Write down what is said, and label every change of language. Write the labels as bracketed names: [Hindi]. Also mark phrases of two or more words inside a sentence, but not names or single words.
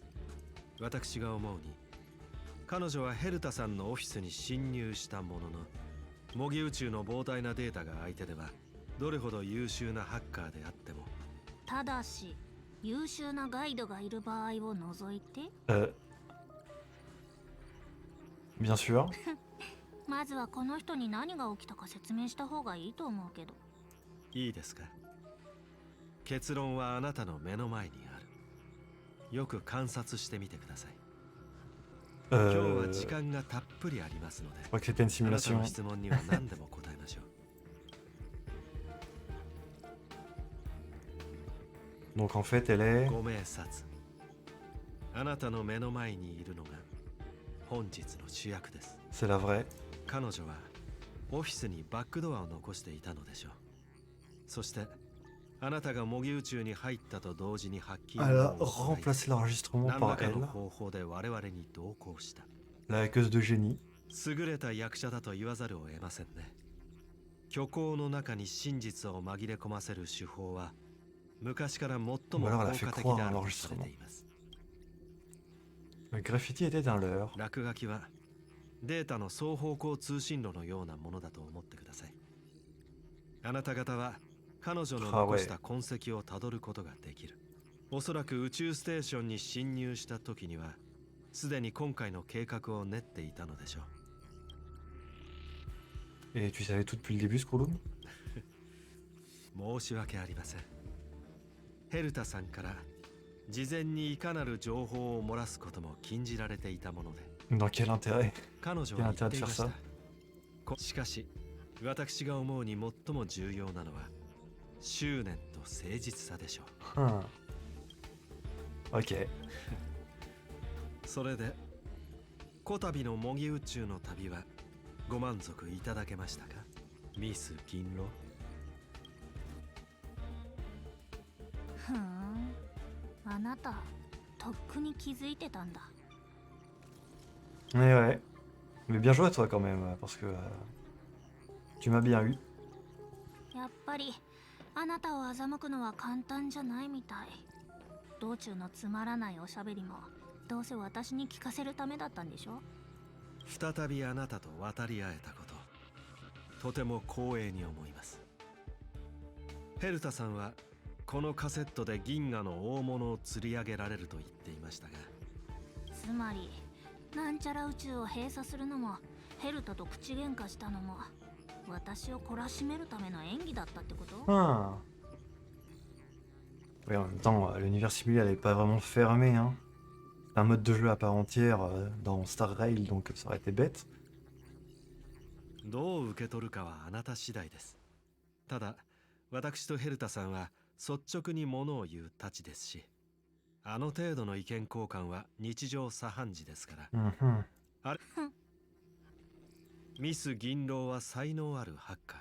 [Japanese] 私が思うに、彼女はヘルタさんのオフィスに侵入したものの、模擬宇宙の膨大なデータが相手ではどれほど優秀なハッカーであっても、ただし優秀なガイドがいる場合を除いて、 [French] bien sûr. [Japanese] まずはこの人に何が起きたか説明した方がいいと思うけど。いいですか？結論はあなたの目の前にある。よく観察してみてください。今日は [French] Je [Japanese] 時間がたっぷりありますので、 [French] crois que c'était une [Japanese] あなた [French] simulation. [Japanese] の質問には何でも答えましょう。 [French] Donc en fait, elle est... [Japanese] ご明察。あなたの目の前にいるのが本日の主役です。 [French] C'est la vraie. [Japanese] 彼女はオフィスにバックドアを残していたのでしょう。そしてあなたが模擬宇宙に入ったと同時にハッキング [French] Elle [Japanese] を [French] a [Japanese] 行い、 [French] remplacé l'enregistrement [Japanese] 何ら [French] par [Japanese] かの [French] elle, [Japanese] 方法で我々に同行した。 [French] la hackeuse de génie. [Japanese] 優れた役者だと言わざるを得ませんね。虚構の中に真実を紛れ込ませる手法は昔から最も効 [French] Ou alors elle a [Japanese] 果 [French] fait [Japanese] 的 [French] croire [Japanese] で [French] à [Japanese] あ [French] un [Japanese] るとされ [French] enregistrement. [Japanese] ています。 [French] Le graffiti était un leurre. [Japanese] 落書きはデータの双方向通信路のようなものだと思ってください。あなた方は彼女の残した痕跡をたどることができる。おそらく宇宙ステーションに侵入した時にはすでに今回の計画を練っていたのでしょう。 [French] Et tu savais tout depuis le début, Scrolloon? [Japanese] 申し訳ありません。ヘルタさんから事前にいかなる情報を漏らすことも禁じられていたもので、 [French] Dans quel intérêt? [Japanese] 彼女は言っていました。しかし私が思うに最も重要なのは執念と誠実さでしょう。 Ok. それでこたびの模擬宇宙の旅はご満足いただけましたか、ミス銀狼。ふーん、あなたとっくに気づいてたんだ。 [French] Mais ouais. Mais bien joué à toi quand même, parce que tu m'as bien eu. [Japanese] やっぱりあなたを欺くのは簡単じゃないみたい。道中のつまらないおしゃべりもどうせ私に聞かせるためだったんでしょ。再びあなたと渡り合えたこと、とても光栄に思います。ヘルタさんはこのカセットで銀河の大物を釣り上げられると言っていましたが、つまりなんちゃら宇宙を閉鎖するのもヘルタと口喧嘩したのも私を懲らしめるための演技だったってこと？ Ah. [French] Oui, en même temps, l'univers simulé, elle est pas vraiment fermée, hein. C'est un mode de jeu à part entière dans Star Rail, donc ça aurait été bête. [Japanese] どう受け取るかはあなた次第です。ただ私とヘルタさんは率直に物を言うたちですし、あの程度の意見交換は日常茶飯事ですから。 Mhm. ミス銀狼は才能あるハッカー。